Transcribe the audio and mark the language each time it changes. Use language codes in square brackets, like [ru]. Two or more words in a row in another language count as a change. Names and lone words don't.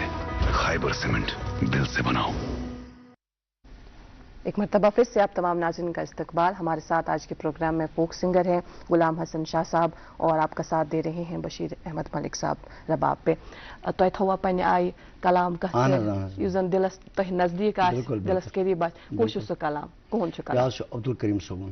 [hi] खाइबर सीमेंट, दिल से बनाओ। एक मरतबा फिर से आप तमाम नाज़रीन का इस्तकबाल। हमारे साथ आज के प्रोग्राम में [en] folk singer [hi] हैं गुलाम हसन शाह साहब और आपका साथ दे रहे हैं बशीर अहमद मलिक साहब रबाब पे। [ks] तो थोड़ा पन्ने आई कलाम कथ यूजन दिलस तो नजदीक आ दिलस करीब आ कोशिश सो कलाम कौन छ कलाम अब्दुल करीम सोबन।